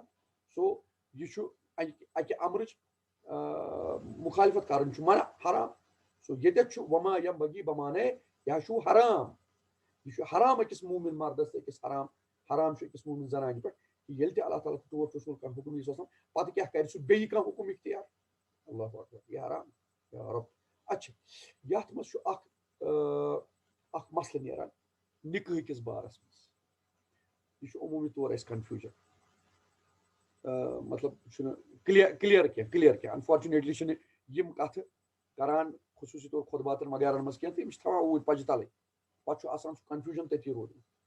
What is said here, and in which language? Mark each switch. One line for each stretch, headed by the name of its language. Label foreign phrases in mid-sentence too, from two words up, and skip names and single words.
Kashmiri: سو یہِ چھُ اَکہِ امرٕچ مُخالفت کرُن چھُ منع حرام. سو ییٚتٮ۪تھ چھُ
Arabic: وما ینبغی
Kashmiri: بمانے یہِ چھُ حرام. یہ چھُ حرام أکِس مومن مردس تہٕ أکِس حرام چھُ أکِس مومن زنانہِ پٮ۪ٹھ ییٚلہِ تہِ اللہ تعالیٰ ٹوٹھ رسول کانٛہہ حُکم یی آسان پتہٕ کیٛاہ کرِ سُہ بیٚیہِ کانٛہہ حُکم اختیار. اللہ اکبر یہِ حرام یا رب. اچھا یتھ منٛز چھُ اکھ مسلہٕ نیران نکاح کِس بارس منٛز. یہ چھُ عموٗمی طور اَسہِ کنفیوٗجن مطلب چھُنہٕ کلیر کینٛہہ انفارچُنیٹلی چھِنہٕ یِم کتھٕ کران خصوٗصی طور خۄطباتن وغیرہن منٛز کینٛہہ تہٕ یِم چھِ تھاوان اوٗرۍ پجہِ تلٕے پتہٕ چھُ آسان سُہ کنفیوٗجن تٔتی روٗدمُت.